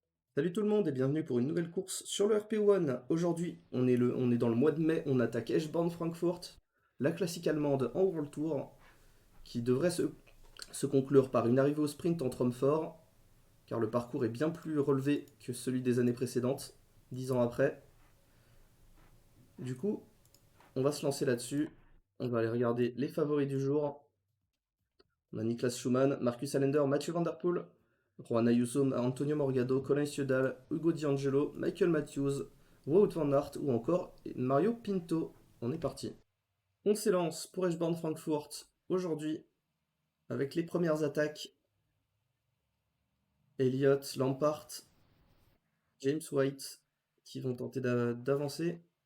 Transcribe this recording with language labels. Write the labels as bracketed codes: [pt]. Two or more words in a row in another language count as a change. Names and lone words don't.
[fr] Salut tout le monde et bienvenue pour une nouvelle course sur le RP1. Aujourd'hui, on est dans le mois de mai, on attaque Eschborn Frankfurt, la classique allemande en World Tour, qui devrait se conclure par une arrivée au sprint entre hommes forts, car le parcours est bien plus relevé que celui des années précédentes, 10 ans après. Du coup, on va se lancer là-dessus. On va aller regarder les favoris du jour. On a Niklas Schumann, Marcus Allender, Mathieu Van Der Poel, Juan Ayuso, Antonio Morgado, Colin Ciudal, Hugo D'Angelo, Michael Matthews, Wout van Aert ou encore Mario Pinto. On est parti. On s'élance pour Eschborn Frankfurt aujourd'hui avec les premières attaques. Elliott, Lampart, James White qui vont tenter d'avancer.